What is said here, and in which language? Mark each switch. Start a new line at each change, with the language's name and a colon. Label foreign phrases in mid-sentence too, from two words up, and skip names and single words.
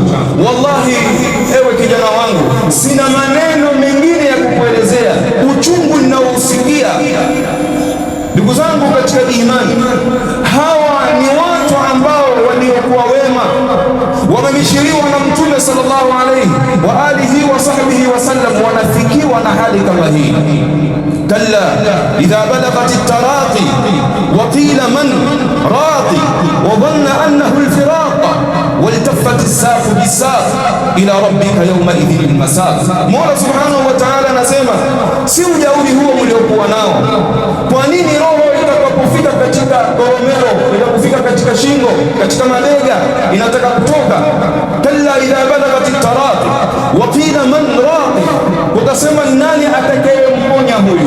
Swahili: Wallahi ewe kijana wangu, sina maneno mengine ya kukuelezea uchungu ninaousikia. Ndugu zangu katika imani, hawa ni watu ambao waliokuwa wema, wamebishiriwa na Mtume
Arabic: صلى الله عليه وعلى آله وصحبه وسلم,
Swahili: wanafikiwa na hali kama hii.
Arabic: كلا إذا بلغت التراقي وقيل من راق وظن أنه الفراق والتفت الساق بالساق إلى ربك يومئذ المساق.
Swahili: Mola
Arabic: سبحانه وتعالى
Swahili: anasema, si ujauri huo mliokuwa nao. Kwa nini roho itakapofika katika koromero, itakapofika katika shingo, katika mabega, inataka kutoka?
Arabic: كلا إذا بلغت التراقي وقيل من راق,
Swahili: utasema nani atakayemponya huyu?